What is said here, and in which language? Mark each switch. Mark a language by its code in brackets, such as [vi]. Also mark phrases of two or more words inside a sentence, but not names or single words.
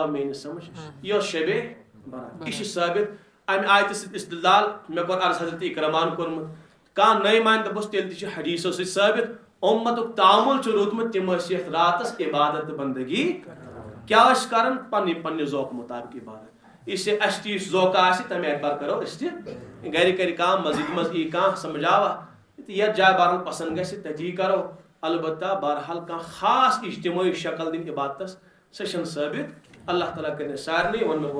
[ks] میٲنِس سمجھ یہِ اوس شبِ برات یہِ چھُ ثٲبت امہِ آیتہِ سۭتۍ استدلال مےٚ کوٚر عرض حضرت اکرمان کوٚرمُت کانٛہہ نٔے مانہِ دۄپُس تیٚلہِ تہِ چھُ حدیثو سۭتۍ ثٲبت اُمتُک تعامُل چھُ روٗدمُت تِم ٲسۍ یتھ راتس عبادت تہٕ بندگی کیٛاہ ٲسۍ کران پننہِ ذوقہٕ مُطابق عبادت [ur] اس لیے [ks] اسہِ تہِ یُس ذوقہٕ آسہِ تمہِ اعتبار کرو أسۍ تہِ گرِ کرِ کانٛہہ مسجد منٛز یی کانٛہہ سمجھاوا یتھ جایہِ بہرحال پسند گژھِ تتی کرو البتہ بہرحال کانٛہہ خاص اجتماعی شکل دِنۍ عبادتس سۄ چھنہٕ ثٲبت اللہ تعالیٰ کرِ سارنٕے ووٚن مےٚ